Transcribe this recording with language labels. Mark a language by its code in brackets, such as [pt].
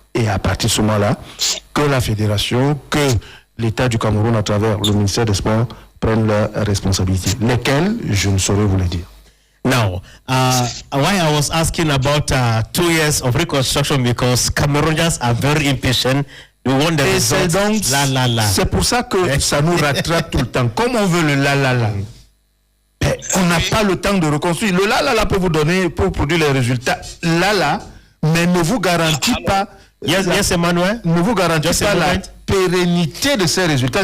[fr] Et à partir de ce moment-là, que la fédération, que l'État du Cameroun à travers le ministère des Sports prennent leurs responsabilités. Lesquelles, je ne saurais vous le dire. [en] Now, why I was asking about 2 years of reconstruction, because Cameroonians are very impatient. [fr] Et c'est donc, c'est pour ça que ça nous rattrape tout le temps. Comme on veut le la. On n'a pas le temps de reconstruire. Le la peut vous donner, pour produire les résultats, mais ne vous garantit pas. [en] Yes, Emmanuel. [fr] Ne vous garantit pas la pérennité de ces résultats.